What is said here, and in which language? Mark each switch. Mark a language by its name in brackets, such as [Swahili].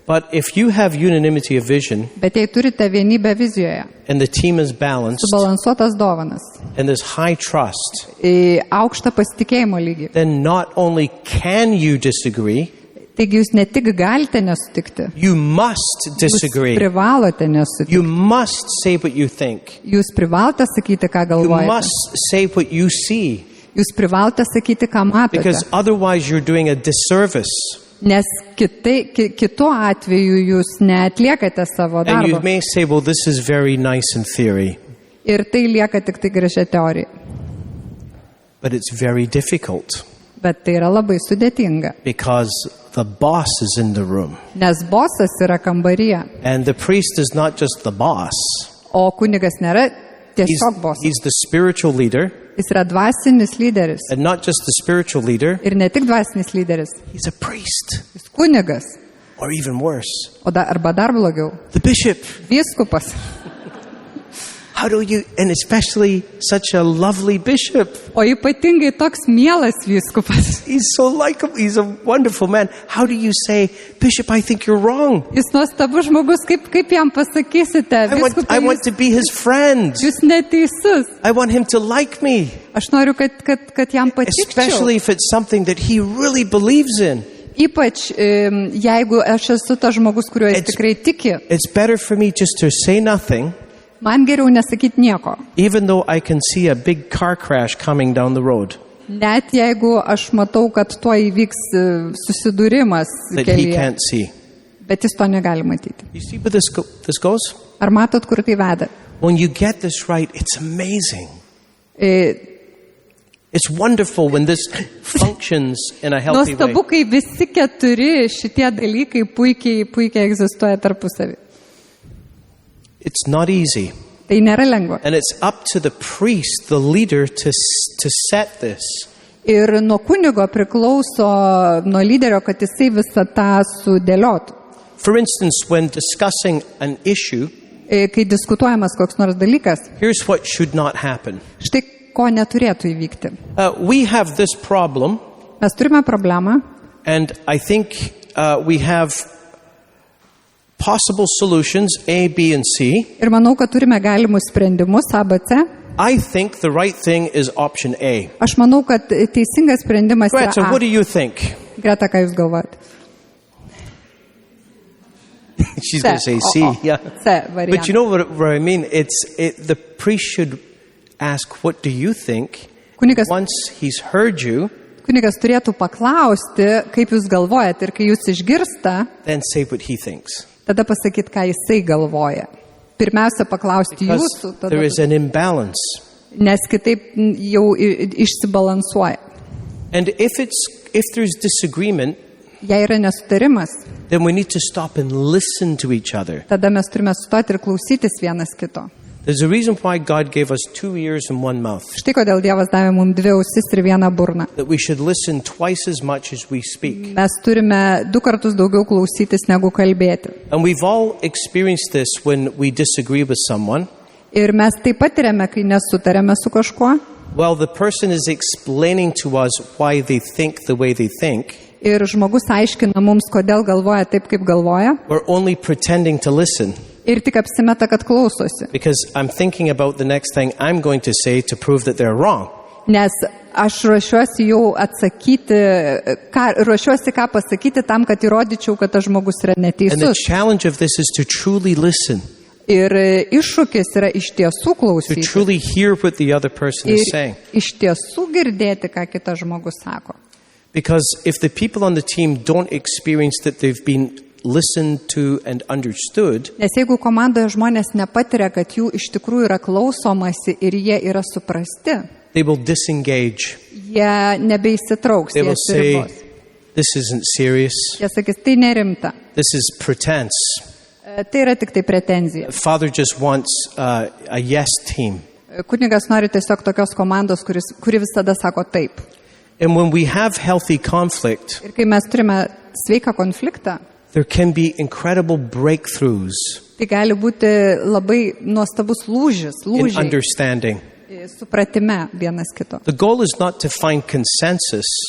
[English] But if you have unanimity of vision [Lithuanian] Bet jei turite vienybę vizijoje, [English] and the team is balanced [Lithuanian] subalansuotas dovanas, [English] and there's high trust, [Lithuanian] aukštą pasitikėjimo lygį, [English] then not only can you disagree, [Lithuanian] taigi jūs ne tik galite nesutikti, [English] you must [Lithuanian] jūs [English] disagree. [Lithuanian] privalote nesutikti. [English] You must say what you think. [Lithuanian] Jūs privalote sakyti, ką [English] You [Lithuanian] galvojate. [English] must say what you see. [Lithuanian] Jūs privalote sakyti, ką matote. [English] Because otherwise you're doing a disservice. [Lithuanian] Nes kitu atveju jūs neatliekate savo [English] And you [Lithuanian] darbo. [English] may say, well, this is very nice in theory, [Lithuanian] Ir tai lieka tik tai gražia teorija. [English] but it's very difficult [Lithuanian] Bet tai yra labai sudėtinga. [English] because the boss is in the room. [Lithuanian] Nes bosas yra kambaryje. [English] And the priest is not just the boss. [Lithuanian] O kunigas nėra [English] He's, [Lithuanian] tiesiog bosas. [English] he's the spiritual leader, [Lithuanian] Jis yra dvasinis lyderis. [English] and not just the spiritual leader, [Lithuanian] Ir ne tik dvasinis lyderis. [English] he's a priest, [Lithuanian] Jis kunigas. [English] or even worse, [Lithuanian] Arba dar blogiau. [English] the bishop. [Lithuanian] Vyskupas. [English] How do you, and especially such a lovely bishop. [Lithuanian] O ypatingai toks mielas vyskupas. [English] He's so likable. He's a wonderful man. How do you say, Bishop, I think you're wrong? [Lithuanian] Jis nuostabus žmogus, kaip jam pasakysite? [English] I [Lithuanian] Vyskupai, [English] want to be his friend. [Lithuanian] jūs neteisus. [English] I want him to like me, [Lithuanian] Aš noriu, kad jam patikčiau. [English] especially if it's something that he really believes in. [Lithuanian] Ypač jeigu aš esu tas žmogus, kuriuo jis [English] It's- [Lithuanian] tikrai tiki, [English] It's better for me just to say nothing, [Lithuanian] man geriau nesakyti nieko. [English] even though I can see a big car crash coming down the road [Lithuanian] Net jeigu aš matau, kad tuo įvyks susidūrimas [English] that he [Lithuanian] kelyje, [English] can't see. [Lithuanian] bet jis to negali matyti. [English] You see where this goes? [Lithuanian] Ar matot, kur tai veda? [English] When you get this right, it's amazing. E, It's wonderful when this functions in a healthy way. [Lithuanian] Nuostabu, kai visi keturi šitie dalykai puikiai egzistuoja tarpusavį. [English] It's not easy. [Lithuanian] Tai nėra lengva. [English] And it's up to the priest, the leader, to set this. [Lithuanian] Ir nuo kunigo priklauso, nuo lyderio, kad jisai visą tą sudėliotų. [English] For instance, when discussing an issue, [Lithuanian] kai diskutuojamas koks nors dalykas, [English] here's what should not happen. [Lithuanian] štai ko neturėtų įvykti. [English] We have this problem, [Lithuanian] Mes turime problemą [English] and I think we have possible solutions A, B, and C. [Lithuanian] ir manau, kad turime galimus sprendimus ABC. [English] I think the right thing is option A. [Lithuanian] Aš manau, kad teisingas sprendimas yra [English] Greta, [Lithuanian] A. [English] what do you think? [Lithuanian] Greta, ką jūs galvojate? [English] She's going to say C. Yeah. [Lithuanian] C [English] But [Lithuanian] variantas. [English] you know what I mean? The priest should ask, what do you think? [Lithuanian] Kunigas, [English] Once he's heard you, [Lithuanian] kunigas turėtų paklausti, kaip jūs galvojate, ir kai jūs išgirsta, [English] then say what he thinks. [Lithuanian] tada pasakyti, ką jisai galvoja. Pirmiausia, paklausti [English] Because [Lithuanian] jūsų, [English] there is an imbalance. [Lithuanian] nes kitaip jau išsibalansuoja. [English] And if there's disagreement, [Lithuanian] Jei yra nesutarimas, [English] then we need to stop and listen to each other. [Lithuanian] tada mes turime sustoti ir klausytis vienas kito. [English] There's a reason why God gave us 2 ears and 1 mouth. [Lithuanian] Štai kodėl Dievas davė mums 2 ausis ir 1 burną. [English] That we should listen twice as much as we speak. [Lithuanian] Mes turime 2 kartus daugiau klausytis negu kalbėti. [English] And we've all experienced this when we disagree with someone. [Lithuanian] Ir mes taip patiriame, kai nesutarėme su kažkuo. [English] Well, the person is explaining to us why they think the way they think. [Lithuanian] Ir žmogus aiškina mums, kodėl galvoja taip, kaip galvoja. [English] We're only pretending to listen [Lithuanian] Ir tik apsimeta, kad klausosi. [English] because I'm thinking about the next thing I'm going to say to prove that they're wrong. [Lithuanian] Nes aš ruošiuosi jau atsakyti, ruošiuosi ką pasakyti tam, kad įrodyčiau, kad tas žmogus yra [English] And the [Lithuanian] neteisus. [English] challenge of this is to truly listen, [Lithuanian] Ir iššūkis yra iš tiesų [English] to [Lithuanian] klausyti. [English] truly hear what the other person [Lithuanian] Ir [English] is saying. [Lithuanian] iš tiesų girdėti, ką kitas žmogus sako. [English] Because if the people on the team don't experience that they've been listened to and understood, [Lithuanian] Nes jeigu komandoje žmonės nepatiria, kad jų iš tikrųjų yra klausomasi ir jie yra suprasti, [English] they will disengage. [Lithuanian] jie nebeįsitrauks, [English] They [Lithuanian] jie [English] will say, [Lithuanian] atsiribos. [English] this isn't serious. [Lithuanian] Jie sakys, tai nerimta, [English] This is pretense. [Lithuanian] tai yra tik tai pretenzija. [English] Father just wants a yes team. [Lithuanian] Kunigas nori tiesiog tokios komandos, kuri visada sako taip. [English] And when we have healthy conflict, [Lithuanian] Ir kai mes turime sveiką konfliktą, [English] there can be incredible breakthroughs [Lithuanian] tai gali būti labai nuostabus lūžis, [English] in [Lithuanian] lūžiai [English] understanding. [Lithuanian] supratime vienas kito. [English] The goal is not to find consensus,